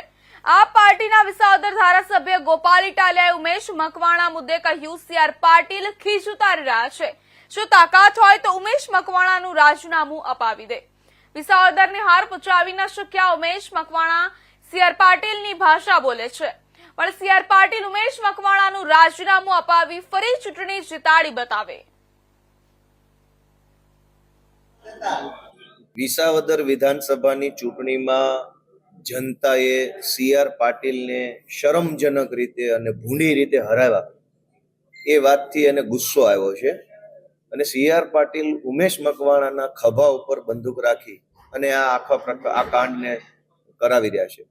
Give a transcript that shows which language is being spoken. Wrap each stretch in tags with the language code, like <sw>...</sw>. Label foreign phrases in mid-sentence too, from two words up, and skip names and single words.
<gu>આપ પાર્ટીના વિસાવદર ધારાસભ્ય ગોપાલ ઇટાલિયાએ ઉમેશ મકવાણા મુદ્દે કહ્યું સીઆર પાટીલ ખીજ ઉતારી રહ્યા છે। જો તાકાત હોય તો ઉમેશ મકવાણાનું રાજીનામું અપાવી દે। વિસાવદરને હાર પચાવી ન શક્યા ઉમેશ મકવાણા સીઆર પાટીલની ભાષા બોલે છે। પણ સીઆર પાટીલ ઉમેશ મકવાણાનું રાજીનામું અપાવી ફરી ચૂંટણી જીતાડી બતાવે। વિસાવદર વિધાનસભાની ચૂંટણીમાં જનતાએ સીઆર પાટીલને શરમજનક રીતે અને ભૂંડી રીતે હરાવ્યા એ વાતથી એને ગુસ્સો આવ્યો છે અને સીઆર પાટીલ ઉમેશ મકવાણાના ખભા ઉપર બંદૂક રાખી અને આ કાંડને કરાવી રહ્યા છે।</gu>